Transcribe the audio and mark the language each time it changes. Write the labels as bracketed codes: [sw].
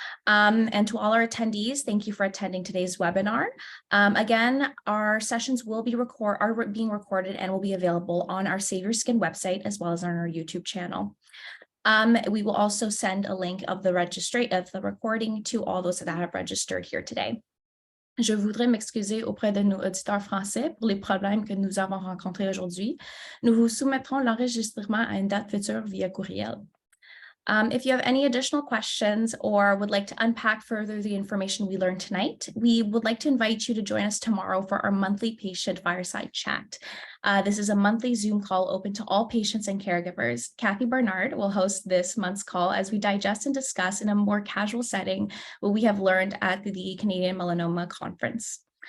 [en] And to all our attendees, thank you for attending today's webinar. Again, our sessions will be being recorded and will be available on our Save Your Skin website as well as on our YouTube channel. We will also send a link of the recording to all those that have registered here today. [fr] Je voudrais m'excuser auprès de nos auditeurs français pour les problèmes que nous avons rencontrés aujourd'hui. Nous vous soumettrons l'enregistrement à une date future via courriel. [en] If you have any additional questions or would like to unpack further the information we learned tonight, we would like to invite you to join us tomorrow for our monthly patient fireside chat. This is a monthly Zoom call open to all patients and caregivers. Kathy Barnard will host this month's call as we digest and discuss in a more casual setting what we have learned at the Canadian Melanoma Conference.